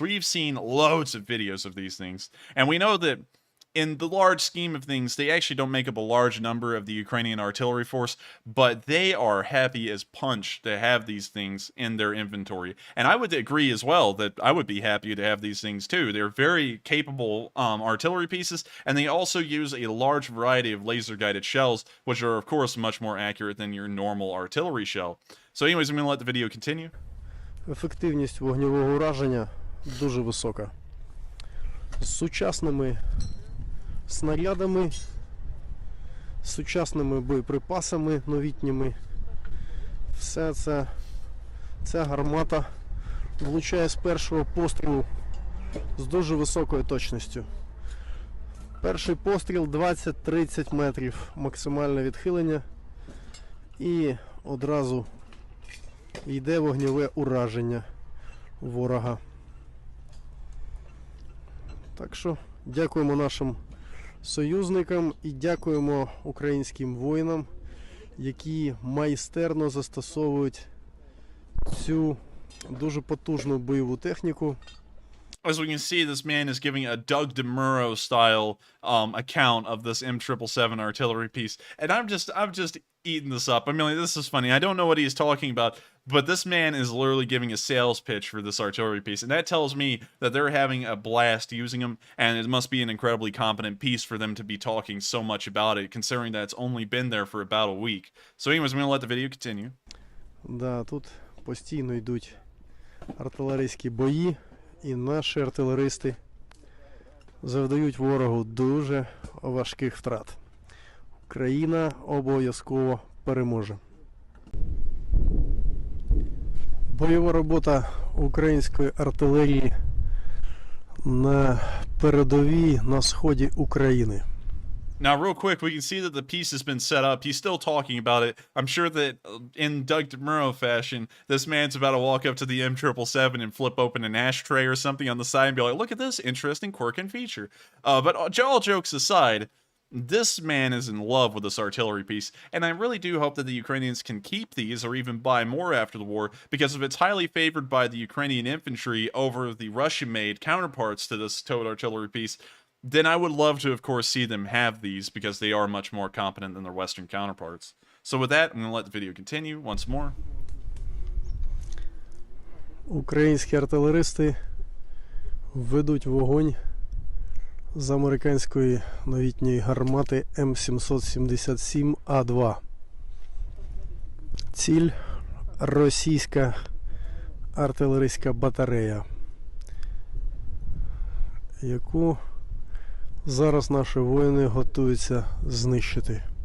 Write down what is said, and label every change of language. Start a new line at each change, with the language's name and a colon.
English: We've seen loads of videos of these things. And we know that in the large scheme of things, they actually don't make up a large number of the Ukrainian artillery force, but they are happy as punch to have these things in their inventory. And I would agree as well that I would be happy to have these things too. They're very capable artillery pieces, and they also use a large variety of laser-guided shells, which are, of course, much more accurate than your normal artillery shell. So anyways, I'm going to let the video continue.
Ukrainian: Ефективність вогневого ураження дуже висока. З сучасними снарядами, з сучасними боєприпасами новітніми. Все це, ця гармата влучає з першого пострілу з дуже високою точністю. Перший постріл 20-30 метрів максимальне відхилення і одразу йде вогневе ураження ворога. Так що дякуємо нашим союзникам і дякуємо українським воїнам, які майстерно застосовують цю дуже потужну бойову техніку.
English: As we can see, this man is giving a Doug DeMuro style account of this M777 artillery piece, and I'm just eating this up. I mean, this is funny. I don't know what he's talking about, but this man is literally giving a sales pitch for this artillery piece, and that tells me that they're having a blast using them, and it must be an incredibly competent piece for them to be talking so much about it, considering that it's only been there for about a week. So anyways, I'm going to let the video continue.
Ukrainian: Да, тут постійно йдуть артилерійські бої, і наші артилеристи завдають ворогу дуже важких втрат. Україна обов'язково переможе. Бойова робота української артилерії на передовій на сході України.
English: Now, real quick, we can see that the piece has been set up. He's still talking about it. I'm sure that in Doug DeMuro fashion, this man's about to walk up to the M777 and flip open an ashtray or something on the side and be like, look at this interesting quirk and feature. But all jokes aside, this man is in love with this artillery piece, and I really do hope that the Ukrainians can keep these or even buy more after the war, because if it's highly favored by the Ukrainian infantry over the Russian-made counterparts to this towed artillery piece, then I would love to, of course, see them have these, because they are much more competent than their Western counterparts. So with that, I'm going to let the video continue once more.
Ukrainian: Українські артилеристи ведуть вогонь з американської новітньої гармати М777А2. Ціль – російська артилерійська батарея, яку зараз наші воїни готуються знищити.